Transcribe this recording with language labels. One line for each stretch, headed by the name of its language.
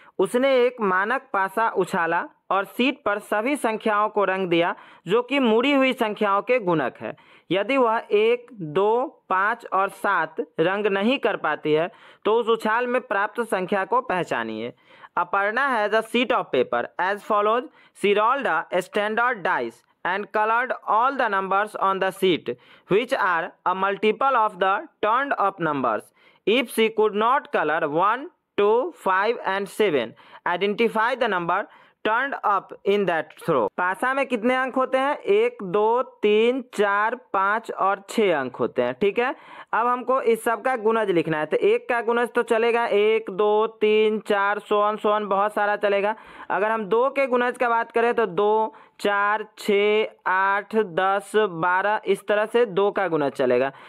Hindi: उसने एक मानक पासा उछाला और शीट पर सभी संख्याओं को रंग दिया जो कि मुड़ी हुई संख्याओं के गुणक है। यदि वह 1, 2, 5 और 7 रंग नहीं कर पाती है तो उस उछाल में प्राप्त संख्या को पहचानिए।
English: Aparna has a sheet of paper as follows. She rolled a standard dice and colored all the numbers on the sheet, which are a multiple of the turned up numbers. If she could not color 1, 2, 5 and 7, identify the number turned up in that throw.
Hindi: पासा में कितने अंक होते हैं? 1, 2, 3, 4, 5 और 6 अंक होते हैं। ठीक है, अब हमको इस सब का गुणज लिखना है। तो 1 का गुणज तो चलेगा 1, 2, 3, 4 सोन बहुत सारा चलेगा। अगर हम 2 के गुणज का बात करें तो 2, 4, 6, 8, 10, 12 इस तरह से 2 का गुणज चलेगा।